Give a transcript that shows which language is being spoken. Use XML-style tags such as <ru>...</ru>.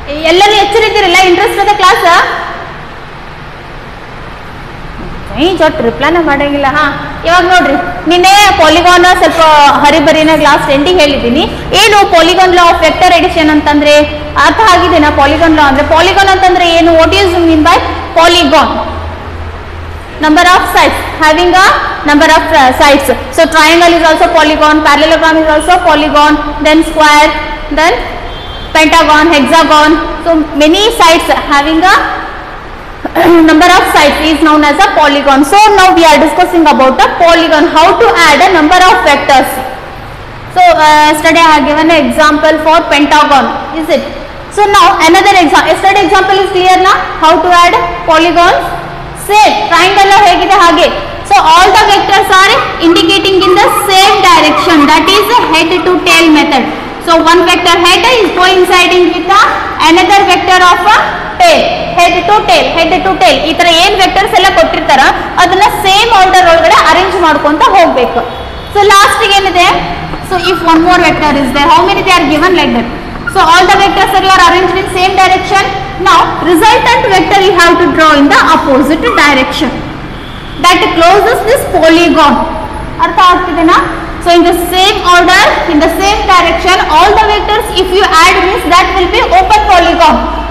<kn>ಎಲ್ಲರೂ ಎಚ್ಚರಿದ್ದೀರಲ್ಲ, ಇಂಟ್ರೆಸ್ಟ್ ಅದ ಕ್ಲಾಸ್ ಜೊಟ್ ರಿಪ್ಲೈನ ಮಾಡಂಗಿಲ್ಲ. ಇವಾಗ ನೋಡ್ರಿ, ನಿನ್ನೆ ಪಾಲಿಗಾನ್ ಸ್ವಲ್ಪ ಹರಿಬರಿನ ಕ್ಲಾಸ್ ಎಂಡಿಗೆ ಹೇಳಿದ್ದೀನಿ. ಏನು polygon law of vector edition ಅಂತಂದ್ರೆ ಅರ್ಥ ಆಗಿದೆನಾ? ಪಾಲಿಗಾನ್ ಲಾ ಅಂದ್ರೆ, ಪಾಲಿಗಾನ್ ಅಂತಂದ್ರೆ ಏನು?</kn> <en>What is mean by polygon? Number of sides, having a number of sides. So triangle is also polygon, parallelogram is also polygon, then square, then pentagon, hexagon. So many sides having a number of sides is known as a polygon. So now we are discussing about a polygon, how to add a number of vectors. So yesterday I have given an example for pentagon, is it? So now another example. Yesterday example is clear now? How to add polygons? Same triangle</en> <kn>ಹೇಗಿದೆ ಹಾಗೆ.</kn> <en>So all the vectors are indicating in the same direction, that is the head to tail method. So one vector head is coinciding with the another vector of a tail, head to tail, head to tail.</en> <kn>ಈ ತರ ಏನು vectors ಎಲ್ಲ ಕೊಟ್ಟಿರ್ತಾರ ಅದನ್ನ same order ಒಳಗಡೆ arrange ಮಾಡ್ಕೊಂತ ಹೋಗಬೇಕು. So last ಗೆ ಏನಿದೆ?</kn> <en>So if one more vector is there, how many they are given like that? So all the vectors are arranged in same direction. Now resultant vector you have to draw in the opposite direction, that closes this polygon.</en> <kn>Artha agtidena?</kn> <en>So in the same order, in the same direction, all the vectors if you add means that will be open polygon.</en>